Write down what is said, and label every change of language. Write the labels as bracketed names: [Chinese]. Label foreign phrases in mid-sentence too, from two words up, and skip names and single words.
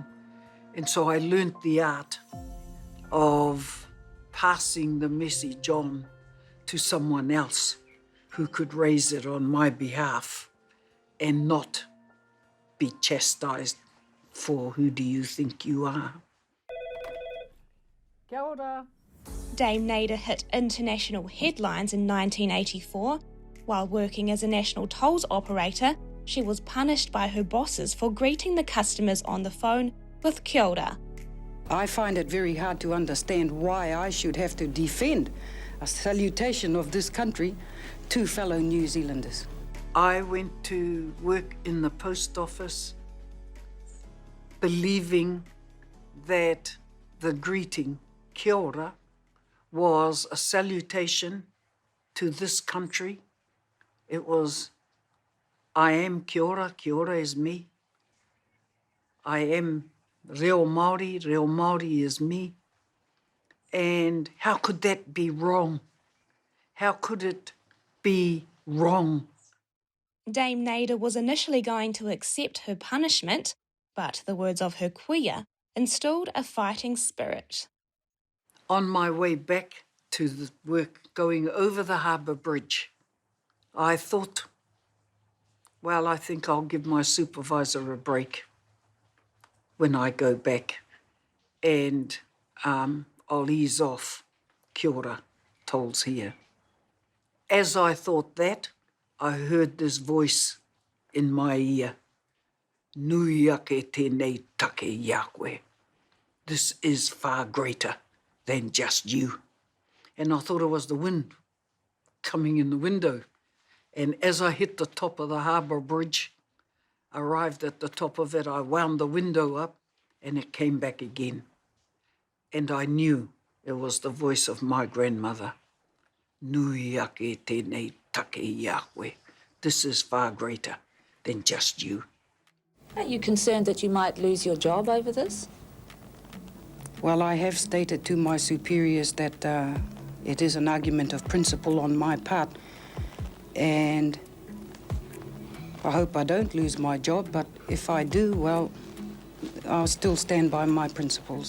[English] And so I learnt the art of passing the message on to someone else who could raise it on my behalf and not be chastised for who do you think you are. [Māori] Kia ora. [English] Dame Naida hit international headlines in 1984. While working as a national tolls operator, she was punished by her bosses for greeting the customers on the phone with [Māori] kia ora. [English] I find it very hard to understand why I should have to defend a salutation of this country to fellow New Zealanders. I went to work in the post office believing that the greeting, [Māori] kia ora, [English] was a salutation to this country. It was, I am [Māori] kia ora [English] is me. I am [Māori] reo Māori [English] is me. And how could that be wrong? How could it be wrong? Dame Naida was initially going to accept her punishment, but the words of her kuia instilled a fighting spirit. On my way back to the work, going over the harbour bridge, I thought, well, I think I'll give my supervisor a break when I go back and I'll ease off [Māori] kia ora, [English] tolls here. As I thought that, I heard this voice in my ear. [Māori] Nui ake tēnei take ia koe. [English] This is far greater than just you. And I thought it was the wind coming in the window. And as I hit the top of the harbour bridge, arrived at the top of it, I wound the window up and it came back again. And I knew it was the voice of my grandmother. [Māori] Nui ake tēnei take ia koe. [English] This is far greater than just you. Are you concerned that you might lose your job over this? Well, I have stated to my superiors that it is an argument of principle on my part, and I hope I don't lose my job, but if I do, well, I'll still stand by my principles.